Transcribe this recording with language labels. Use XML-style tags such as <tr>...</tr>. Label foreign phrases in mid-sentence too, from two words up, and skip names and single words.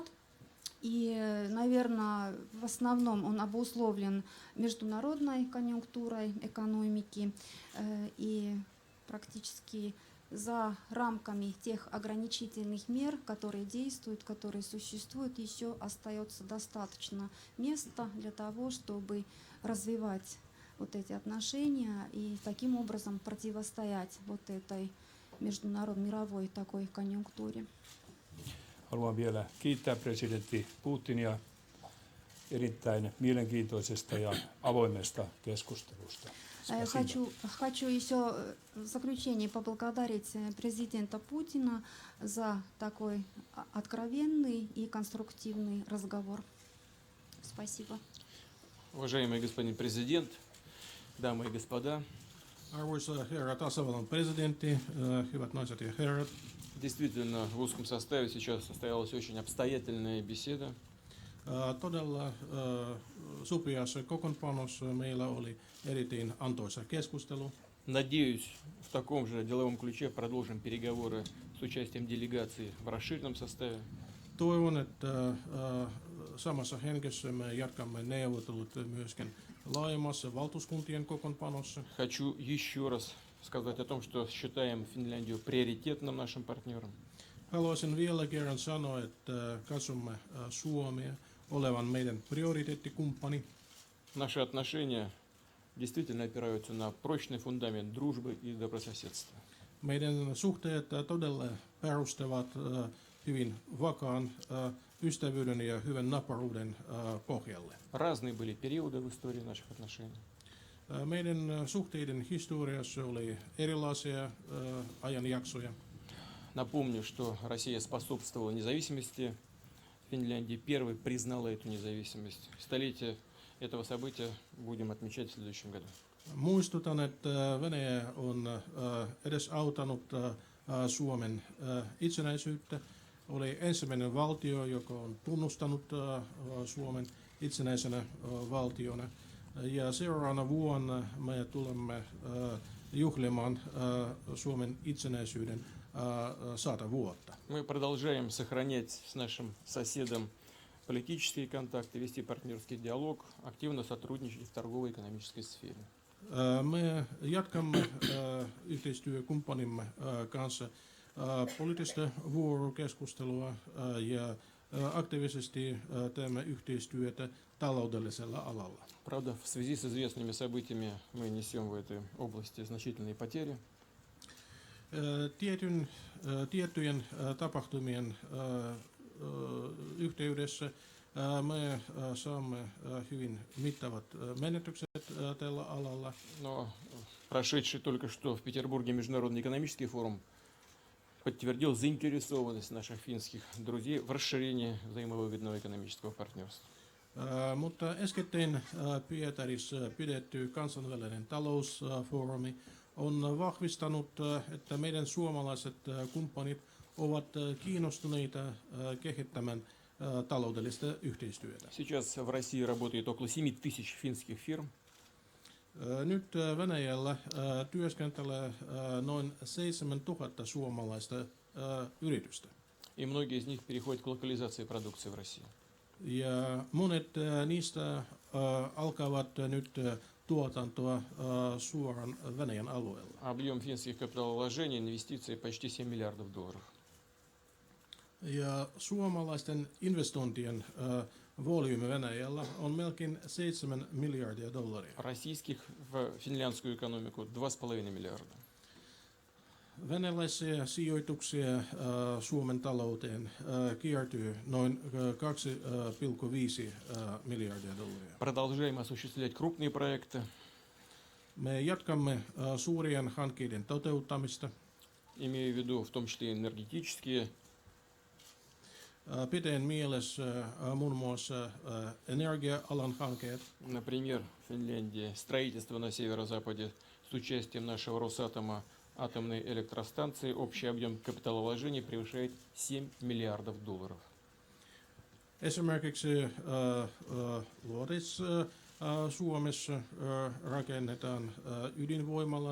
<ru>И, наверное, в основном он обусловлен международной конъюнктурой экономики и практически за рамками тех ограничительных мер, которые действуют, которые существуют, еще остается достаточно места для того, чтобы развивать вот эти отношения и таким образом противостоять вот этой международной мировой такой конъюнктуре.</ru> <fi>Haluan vielä kiittää presidentti Putinia erittäin mielenkiintoisesta ja avoimesta keskustelusta.</fi> <ru>Хочу еще в заключение поблагодарить президента Путина за такой откровенный и конструктивный разговор. Спасибо. Уважаемый господин президент, дамы и господа,</ru> <fi>Arvoisa herra tasavallan presidentti, hyvät naiset ja herrat,</fi> <ru>действительно в узком составе сейчас состоялась очень обстоятельная беседа.</ru> <fi>todella supiassa kokoonpanossa meillä oli erittäin antoisa keskustelu.</fi> <ru>Надеюсь, в таком же деловом ключе продолжим переговоры с участием делегации в расширенном составе.</ru> <fi>Toivon, että samassa hengessä me jatkamme neuvottelut myöskin laajemmassa valtuuskuntien kokoonpanossa.</fi> <ru>Хочу еще раз сказать о том, что считаем Финляндию приоритетным нашим партнером.</ru> <fi>Haluaisin vielä kerran sanoa, että katsomme Suomea olevan meidän prioriteettikumppani.</fi> <ru>Наши отношения действительно опираются на прочный фундамент дружбы и добрососедства.</ru> <fi>Meidän suhteet todella perustuvat hyvin vakaan ystävyyden ja hyvän naapuruden pohjalle.</fi> <ru>Разные были периоды в истории наших отношений.</ru> <fi>Meidän suhteiden historiassa oli erilaisia ajanjaksoja.</fi> <ru>Напомню, что Россия способствовала независимости Финляндии, первой признала эту независимость. Столетие этого события будем отмечать в следующем году.</ru> <fi>Muistutan, että Venäjä on edesauttanut Suomen itsenäisyyttä. Oli ensimmäinen valtio, joka on tunnustanut Suomen itsenäisenä valtiona. Ja seuraavana vuonna me tulemme juhlimaan Suomen itsenäisyyden 100 vuotta.</fi> <ru>Мы продолжаем сохранять с нашим соседом политические контакты, вести партнерский диалог, активно сотрудничать в торговой и экономической сфере.</ru> <fi>Me jatkamme yhteistyökumppanimme kanssa poliittista vuorokeskustelua ja aktiivisesti teemme yhteistyötä taloudellisella alalla.</fi> <ru>Правда, в связи с известными событиями мы несем в этой области значительные потери.</ru> <fi>Tiettyjen tapahtumien yhteydessä me saamme hyvin mittavat menetykset tällä alalla.</fi> <ru>Но прошедший только что в Петербурге Международный экономический форум подтвердил заинтересованность наших финских друзей в расширении взаимовыгодного экономического партнерства.</ru> <fi>Mutta äskettäin Pietarissa pidetty kansainvälinen talousfoorumi on vahvistanut, että meidän suomalaiset kumppanit ovat kiinnostuneita kehittämään taloudellista yhteistyötä.</fi> <ru>Сейчас в России работает около 7000 финских фирм.</ru> <fi>Nyt Venäjällä työskentelee noin 7000 suomalaista yritystä.</fi> <ru>И многие из них переходят к локализации продукции в России.</ru> <fi>Ja monet niistä alkavat nyt tuotantoa suoraan Venäjän alueella.</fi> <ru>Объем финских капиталовложений, инвестиций почти 7 миллиардов долларов.</ru> <fi>Ja suomalaisten investointien volyymi Venäjällä on melkein 7 miljardia dollaria.</fi> <ru>Российских в финляндскую экономику 2,5 миллиарда.</ru> <fi>Venäläisiä sijoituksia Suomen talouteen kiertyy noin 2,5 miljardia dollaria.</fi> <ru>Продолжаем осуществлять крупные проекты.</ru> <fi>Me jatkamme suurien hankkeiden toteuttamista.</fi> <ru>Имею в виду в том числе энергетические,</ru> <fi>Pitäen mielessä muun muassa energia-alan hankkeet.</fi> <ru>например, в Финляндии строительство на северо-западе с участием нашего Росатома атомной электростанции. Общий объем капиталовложений превышает 7 миллиардов долларов.</ru> <fi>Esimerkiksi Luodis Suomessa rakennetaan ydinvoimalla.</fi>